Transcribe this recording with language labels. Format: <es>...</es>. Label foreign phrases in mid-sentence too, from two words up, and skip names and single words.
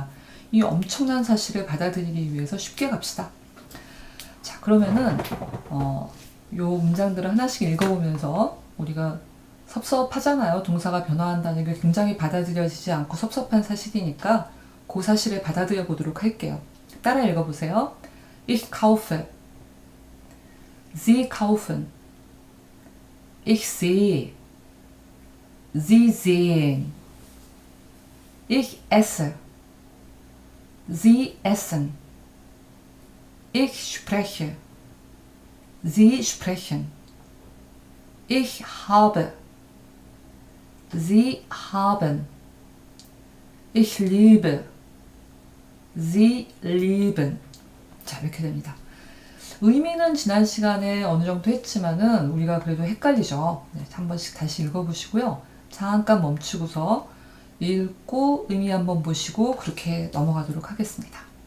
<ko>이 엄청난 사실을 받아들이기 위해서 쉽게 갑시다. 자, 그러면은 요 문장들을 하나씩 읽어보면서 우리가 섭섭하잖아요. 동사가 변화한다는 게 굉장히 받아들여지지 않고 섭섭한 사실이니까 그 사실을 받아들여 보도록 할게요. 따라 읽어보세요.</ko> <de>Ich kaufe. Sie kaufen. Ich sehe. Sie sehen. Ich esse. Sie essen. Ich spreche. Sie sprechen. Ich habe. Sie haben. Ich liebe. Sie lieben.</de> <ko>자, 이렇게 됩니다. 의미는 지난 시간에 어느 정도 했지만은 우리가 그래도 헷갈리죠. 네, 한 번씩 다시 읽어보시고요. 잠깐 멈추고서 읽고 의미 한번 보시고 그렇게 넘어가도록 하겠습니다.</ko>